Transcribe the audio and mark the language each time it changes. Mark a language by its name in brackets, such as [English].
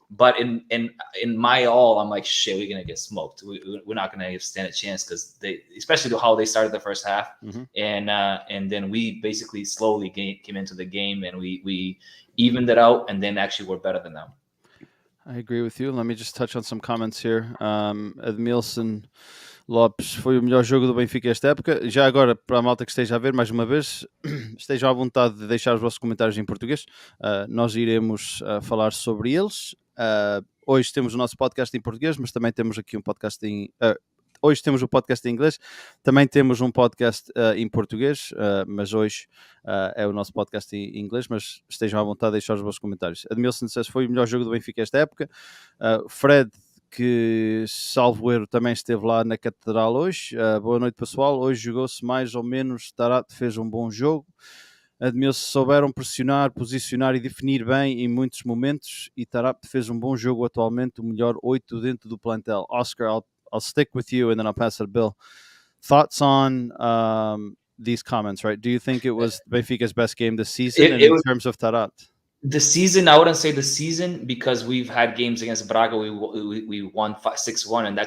[English] But in my all, I'm like, shit, we're gonna get smoked. We're not gonna stand a chance because especially how they started the first half, mm-hmm. and then we basically slowly came into the game and we evened it out, and then actually we're better than them. I agree with you. Let me just touch on some comments here. [Portuguese] Edmilson Lopes, foi o melhor jogo do Benfica esta época. Já agora, para a malta que esteja a ver, mais uma vez, estejam à vontade de deixar os vossos comentários em português. Nós iremos falar sobre eles. Hoje temos o nosso podcast em português, mas também temos aqui um podcast hoje temos o podcast em inglês, também temos um podcast em português, mas hoje é o nosso podcast em inglês, mas estejam à vontade de deixar os vossos comentários. Admilson disse foi o melhor jogo do Benfica esta época. Fred, que salvo erro também esteve lá na Catedral hoje. Boa noite, pessoal. Hoje jogou-se mais ou menos. Tarap fez um bom jogo. Admilson souberam pressionar, posicionar e definir bem em muitos momentos, e Tarap fez um bom jogo atualmente, o melhor 8 dentro do plantel. [English] Oscar, I'll stick with you and then I'll pass it to Bill. Thoughts on these comments, right? Do you think it was Benfica's best game this season in terms of Tarap? The season, I wouldn't say the season because we've had games against Braga. We won 6-1, and that.